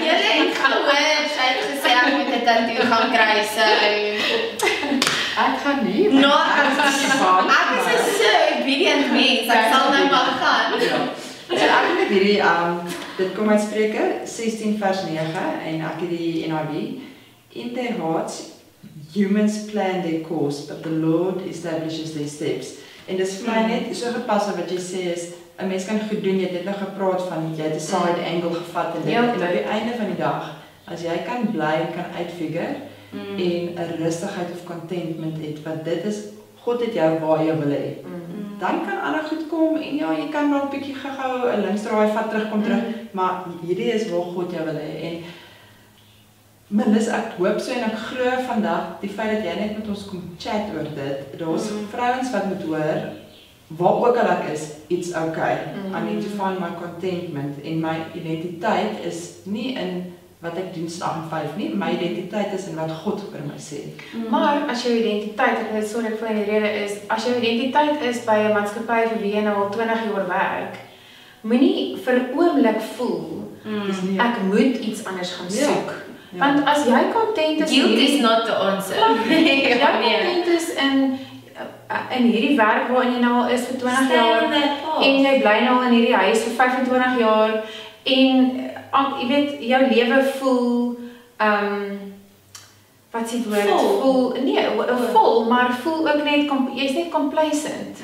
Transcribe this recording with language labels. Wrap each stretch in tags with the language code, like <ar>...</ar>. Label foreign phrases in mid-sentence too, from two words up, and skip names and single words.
<af>Julle het gehoor, sy het gesê ek moet 'n tattoo gaan kry, so Ek gaan nie. ek is so obedient mens, ek sal nou maar gaan. So ek het hierdie dit kom uit Spreuke 16 vers 9 en ek het die NIV.</af> <en>In their hearts humans plan their course, but the Lord establishes their steps.</en> <af>En dis vir my net so gepas wat jy sê is 'n mens kan goed doen, jy het net nou gepraat van jy het 'n</af> <en>side angle</en> <af>gevat en dit en op die einde van die dag as jy kan bly en kan uitfigure en 'n rustigheid of contentment het wat dit is God het jou waar jy wil hê. Dan kan ander goed kom en ja, jy kan nog 'n bietjie gou-gou 'n linksdraai vat terugkom terug, maar hierdie is waar God jou wil hê. En Melissa, ek hoop so en ek glo vandag die feit dat jy net met ons kom chat oor dit. Daar's vrouens wat moet hoor waar ook al ek is,</af> <en>it's okay. I need to find my contentment</en> <af>en my identiteit is nie in wat ek doen se 8 en 5 nie, my identiteit is in wat God oor my sê. Maar as jou identiteit, ek weet sorry ek vir die rede is, as jou identiteit is by 'n maatskappy vir wie jy nou al 20 jaar werk, moenie vir 'n oomblik voel ek moet iets anders gaan soek. Want as jy content is,</af> <en>Guilt is not the answer.</en> <af>jy content is in hierdie werk waarin jy nou al is vir 20 jaar en jy bly nou in hierdie huis vir 25 jaar en jy weet jou lewe voel wat sê woord voel vol maar voel ook net jy's net complacent.</af>